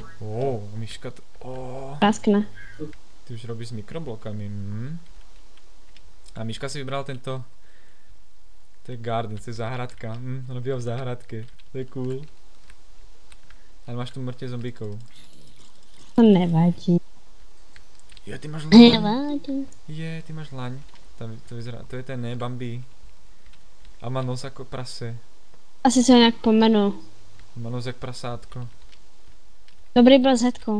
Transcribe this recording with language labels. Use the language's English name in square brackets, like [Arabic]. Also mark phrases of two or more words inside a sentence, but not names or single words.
[Slovak] Miška to... Praskne. Ty už robíš s mikroblokami. A Miška si vybral tento... To je garden, to je záhradka. Ona býva v záhradke. To je cool. Ale máš tu mŕte zombíkov. To nevadí. Je, ty máš laň. Nevadí. Ty máš laň. To je ten Bambi. A má nos ako prase. [Czech] Asi se ho nějak pomenu. Má nos jak prasátko. Dobrý byl s Hetkou.